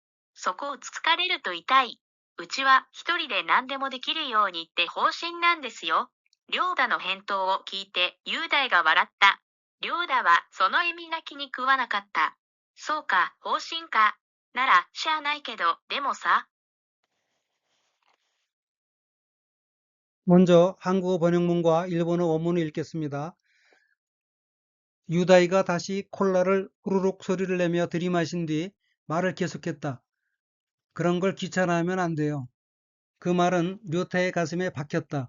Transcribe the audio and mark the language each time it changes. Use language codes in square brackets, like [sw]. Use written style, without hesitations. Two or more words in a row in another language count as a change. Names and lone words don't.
[ja] そこをつつかれると痛い。うちは一人で何でもできるようにって方針なんですよ。リョーダの返答を聞いて雄大が笑った。リョーダはその意味が気に食わなかった。そうか、方針か。なら、しゃあないけど、でもさ。 [ko] 먼저 한국어 번역문과 일본어 원문을 읽겠습니다. 유다이가 다시 콜라를 후루룩 소리를 내며 들이마신 뒤 말을 계속했다. 그런 걸 귀찮아하면 안 돼요. 그 말은 료타의 가슴에 박혔다.